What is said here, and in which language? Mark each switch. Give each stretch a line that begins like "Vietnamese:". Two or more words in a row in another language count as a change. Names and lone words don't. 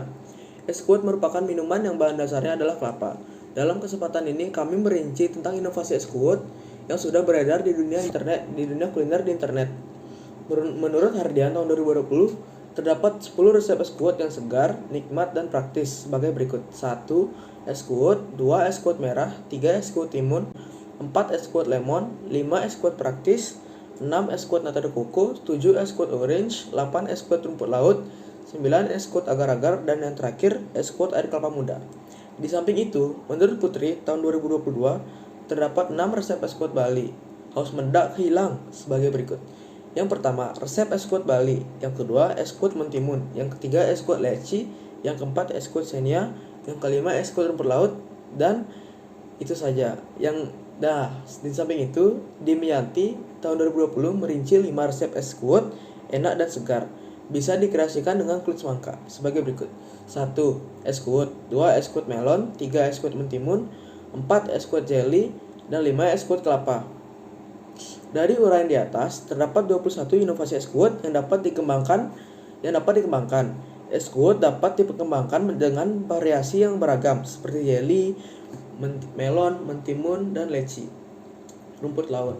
Indonesian: Es kuot merupakan minuman yang bahan dasarnya adalah kelapa. Dalam kesempatan ini, kami merinci tentang inovasi es kuot yang sudah beredar di dunia kuliner di internet. Menurut Hardian tahun 2020, terdapat 10 resep es kuot yang segar, nikmat, dan praktis sebagai berikut. 1. Es kuot, 2. Es kuot merah, 3. Es kuot timun, 4. Es kuot lemon, 5. Es kuot praktis, 6. Es kuot nata de coco, 7. Es kuot orange, 8. Es kuot rumput laut, 9. Es kuot agar-agar, dan yang terakhir es kuot air kelapa muda. Di samping itu, menurut Putri tahun 2022, terdapat 6 resep es kuot Bali. Haus mendak hilang sebagai berikut. Yang pertama, resep es kuot Bali. Yang kedua, es kuot mentimun. Yang ketiga, es kuot leci. Yang keempat, es kuot senia. Yang kelima, es kuot rumput laut. Dan itu saja. Di samping itu, Dimyanti tahun 2020 merinci 5 resep es kuot enak dan segar. Bisa dikreasikan dengan kulit semangka sebagai berikut. 1. Es kuot. 2. Es kuot melon. 3. Es kuot mentimun. 4. Es kuot jelly. Dan 5. Es kuot kelapa. Dari uraian di atas, terdapat 21 inovasi es kuot yang dapat dikembangkan. Es kuot dapat dikembangkan dengan variasi yang beragam seperti jelly, melon, mentimun, dan leci, rumput laut.